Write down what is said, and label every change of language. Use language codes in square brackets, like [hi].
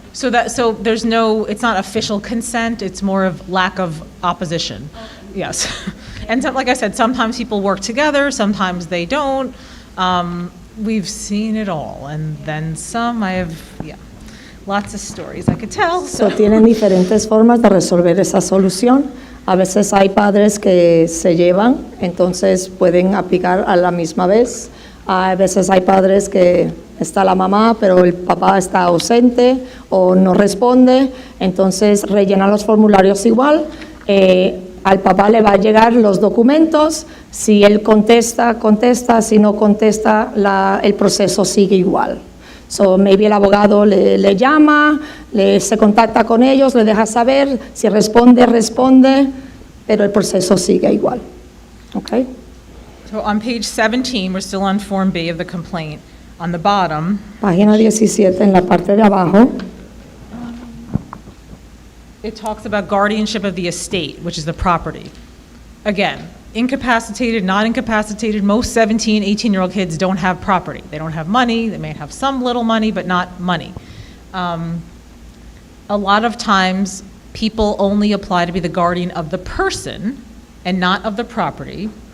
[en] So there's no, it's not official consent, it's more of lack of opposition. Yes. And like I said, sometimes people work together, sometimes they don't. We've seen it all, and then some. Lots of stories I could tell. [es] So, tienen diferentes formas de resolver esa solución. A veces hay padres que se llevan, entonces pueden aplicar a la misma vez. A veces hay padres que está la mamá, pero el papá está ausente o no responde, entonces rellenan los formularios igual. Al papá le va a llegar los documentos. Si él contesta, si no contesta, el proceso sigue igual. [en] So, maybe [es] el abogado le llama, se contacta con ellos, le deja saber, si responde, pero el proceso sigue igual. [en] Okay? So on page 17, we're still on Form B of the complaint. On the bottom, [es] Página 17 en la parte de abajo. [en] it talks about guardianship of the estate, which is the property. Again, incapacitated, not incapacitated, most 17, 18-year-old kids don't have property. They don't have money. They may have some little money, but not money. A lot of times, people only apply to be the guardian of the person and not of the property.